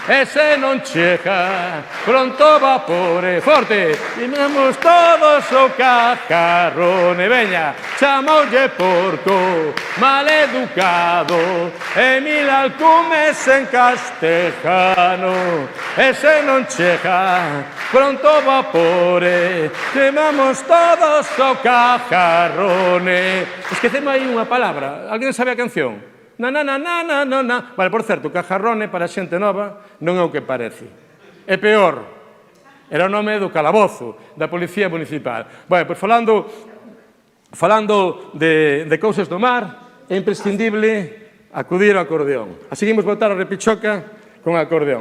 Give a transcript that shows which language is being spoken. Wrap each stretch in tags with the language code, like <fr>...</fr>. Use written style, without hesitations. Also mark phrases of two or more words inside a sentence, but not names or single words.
<gl>E se non chega, pronto vapore, forte, dimos todos o cacarrone, veña, chamoulle porco, maleducado, e 1000 alcumes en castellano, e se non chega, pronto vapore, dimos todos o cacarrone. Esquecemos aí unha palabra, alguén sabe a canción? Na, na, na, na, na, na, na. Vale, por certo, cajarrone para xente nova non é o que parece. É peor. Era o nome do calabozo da Policía Municipal. Bueno, pois falando de cousas do mar, é imprescindible acudir ao acordeón. Así que imos botar a repichoca con acordeón.</gl>